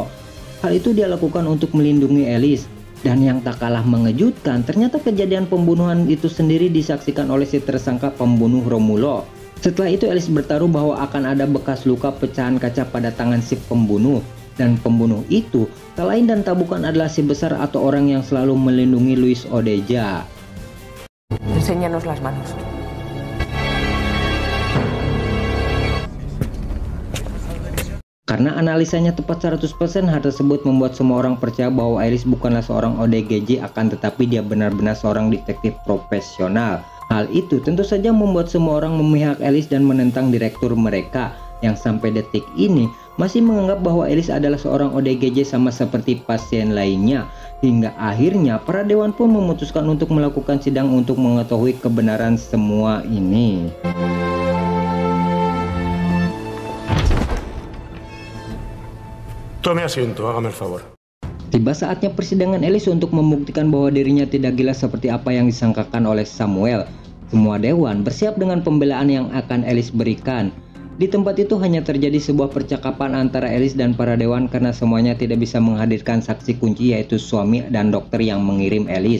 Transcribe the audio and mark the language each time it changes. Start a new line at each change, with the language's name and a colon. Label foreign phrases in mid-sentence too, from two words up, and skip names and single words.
Indonesian: Hal itu dia lakukan untuk melindungi Ellis. Dan yang tak kalah mengejutkan, ternyata kejadian pembunuhan itu sendiri disaksikan oleh si tersangka pembunuh Romulo. Setelah itu Ellis bertaruh bahwa akan ada bekas luka pecahan kaca pada tangan si pembunuh. Dan pembunuh itu tak lain dan tak bukan adalah si besar atau orang yang selalu melindungi Luis Odeja.
Spanish: Enséñanos las manos.
Indonesian: Karena analisanya tepat 100%, hal tersebut membuat semua orang percaya bahwa Ellis bukanlah seorang ODGJ, akan tetapi dia benar-benar seorang detektif profesional. Hal itu tentu saja membuat semua orang memihak Ellis dan menentang direktur mereka, yang sampai detik ini masih menganggap bahwa Ellis adalah seorang ODGJ sama seperti pasien lainnya. Hingga akhirnya para dewan pun memutuskan untuk melakukan sidang untuk mengetahui kebenaran semua ini.
Spanish: Tome asiento, hágame el favor.
Indonesian: Tiba saatnya persidangan Ellis untuk membuktikan bahwa dirinya tidak gila seperti apa yang disangkakan oleh Samuel. Semua dewan bersiap dengan pembelaan yang akan Ellis berikan. Di tempat itu hanya terjadi sebuah percakapan antara Ellis dan para dewan karena semuanya tidak bisa menghadirkan saksi kunci, yaitu suami dan dokter yang mengirim Ellis.